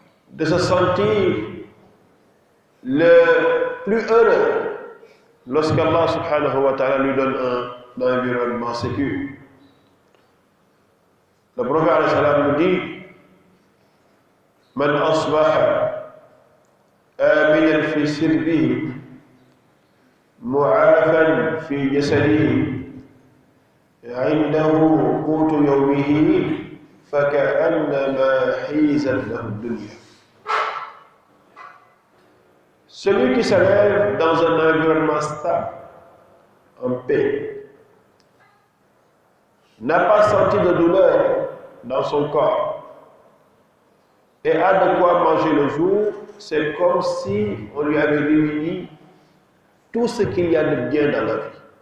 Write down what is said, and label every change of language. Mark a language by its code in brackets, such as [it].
[fr] de se sentir le plus heureux lorsqu'Allah subhanahu wa ta'ala lui donne un environnement sécure. Le prophète alayhi salam nous dit [ar] من أصبح آمنا في سربه معافا في جسده عنده قوت يومه فكأنما حيزت له الدنيا. [fr] Celui qui se lève dans un environnement stable, en paix, n'a pas senti de douleur dans son corps et a de quoi manger le jour, c'est comme si on lui avait réuni tout ce qu'il y a de bien dans la vie.